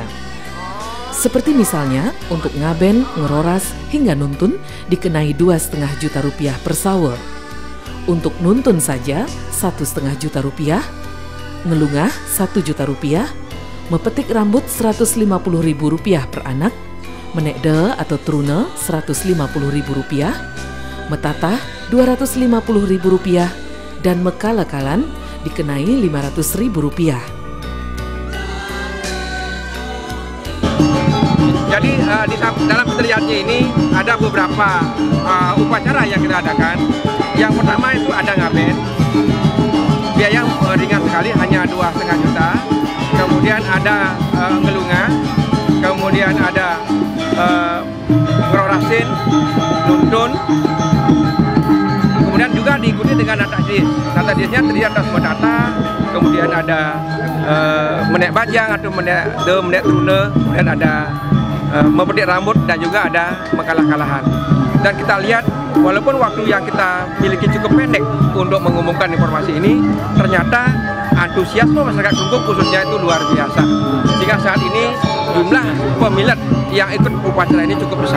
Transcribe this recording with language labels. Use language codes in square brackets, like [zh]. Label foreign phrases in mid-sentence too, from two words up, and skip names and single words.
[id] Seperti misalnya untuk ngaben, ngeroras, hingga nuntun dikenai 2,5 juta rupiah per sawa. Untuk nuntun saja 1,5 juta rupiah, ngelungah 1 juta rupiah, mepetik rambut 150.000 rupiah per anak, menekde atau truna 150.000 rupiah, metatah 250.000 rupiah, dan mekalakalan dikenai 500.000 rupiah. Jadi dalam pitra yadnya ini ada beberapa upacara yang kita adakan. Yang pertama itu ada ngaben, biaya ringan sekali, hanya 2,5 juta. Kemudian ada ngelunga, kemudian ada ngerorasin, nuntun. Kemudian juga diikuti dengan nata dis. Nata disnya terdiri atas metata, kemudian ada menek bajang atau menek trune, kemudian ada mempetik rambut, dan juga ada mekalah-kalahan. Dan kita lihat walaupun waktu yang kita miliki cukup pendek untuk mengumumkan informasi ini, ternyata antusiasme masyarakat Klungkung khususnya itu luar biasa. Sehingga saat ini jumlah peminat yang ikut upacara ini cukup besar.